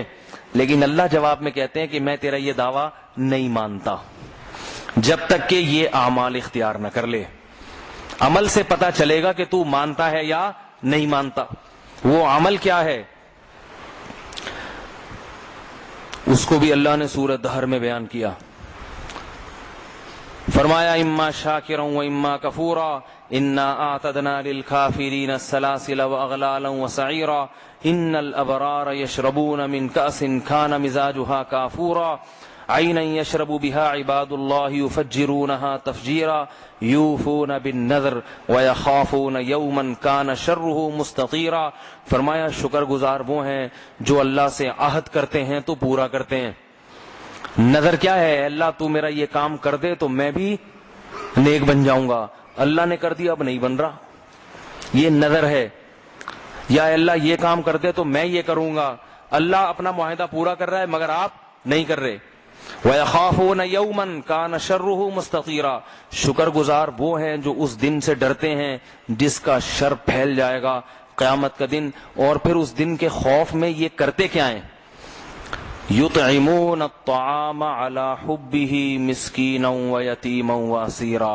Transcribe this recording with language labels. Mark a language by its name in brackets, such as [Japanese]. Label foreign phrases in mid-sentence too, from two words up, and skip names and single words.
[Urdu] لیکن اللہ جواب میں کہتے ہیں کہ میں تیرا یہ دعویٰ نہیں مانتا جب تک کہ یہ اعمال اختیار نہ کر لے. عمل سے پتا چلے گا کہ تو مانتا ہے یا نہیں مانتا. وہ عمل کیا ہے اس کو بھی اللہ نے سورۃ دہر میں بیان کیا. [Arabic] فرمایا اما شاکرا و اما کفورا انا اعتدنا للکافرین السلاسل واغلالا وسعیرا ان الابرار یشربون من کأس کان مزاجها کافورا عینا یشرب بها عباد اللہ یفجرونها تفجیرا یوفون بالنذر ویخافون یوما کان شرہ مستطیرا. [Urdu] فرمایا شکر گزار وہ ہیں جو اللہ سے عہد کرتے ہیں تو پورا کرتے ہیں. نظر کیا ہے؟ اللہ تو میرا یہ کام کر دے تو میں بھی نیک بن جاؤں گا. اللہ نے کر دیا اب نہیں بن رہا، یہ نظر ہے. یا اللہ یہ کام کر دے تو میں یہ کروں گا. اللہ اپنا معاہدہ پورا کر رہا ہے مگر آپ نہیں کر رہے. [Arabic] وَيَخَافُونَ يَوْمًا كَانَ شَرُّهُ مُسْتَطِيرًا، [Urdu] شکر گزار وہ ہیں جو اس دن سے ڈرتے ہیں جس کا شر پھیل جائے گا، قیامت کا دن. اور پھر اس دن کے خوف میں یہ کرتے کیا ہیں؟ [Arabic] یطعمون الطعام علی حبہ مسکینا ویتیما واسیرا.